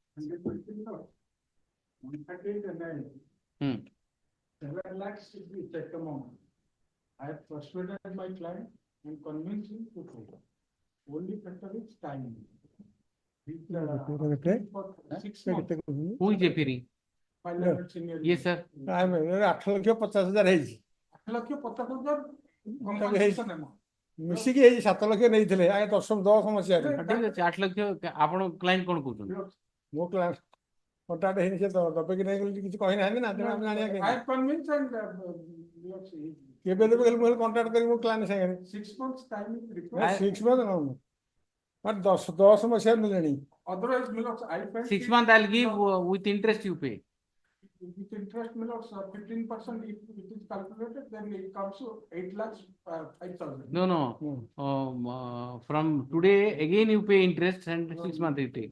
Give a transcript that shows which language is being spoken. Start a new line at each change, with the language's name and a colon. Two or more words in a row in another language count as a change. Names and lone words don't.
English: 7 lakhs is the check amount. I have persuaded my client and convinced him to pay. Only factor is time. For 6 months. Who is appearing? Yes, sir. I am
Odia: 8,50,000 ହେଇଛି 8,50,000 ମିଶିକି ହେଇଛି 7 ଲକ୍ଷ ନେଇଥିଲେ ଆଜ୍ଞା 10 ମସିହାରେ ଠିକ ଅଛି 8 ଲକ୍ଷ ଆପଣ କ୍ଲାଏଣ୍ଟ କଣ କହୁଛନ୍ତି ମୋ କ୍ଲାଏଣ୍ଟ କଣ୍ଟାକ୍ଟ ହେଇନି ସେ ଦବେ କି ନାହିଁ ବୋଲି କିଛି କହିନାହାନ୍ତି ନା ତେଣୁ ଆମେ ଜାଣିବା କେବେ ଦେବେ ମୁଁ କଣ୍ଟାକ୍ଟ କରିବି ମୋ କ୍ଲାଏଣ୍ଟ ସାଙ୍ଗରେ
English: 6 months time
Odia: 6 months ନଉନୁ but 10 ମସିହାରେ ମିଳିଲାଣି otherwise
English: 6 months I'll give with interest you pay. With interest 15% if it is calculated, then it comes to 8,05,000. No. From today again you pay interest and 6 months you take.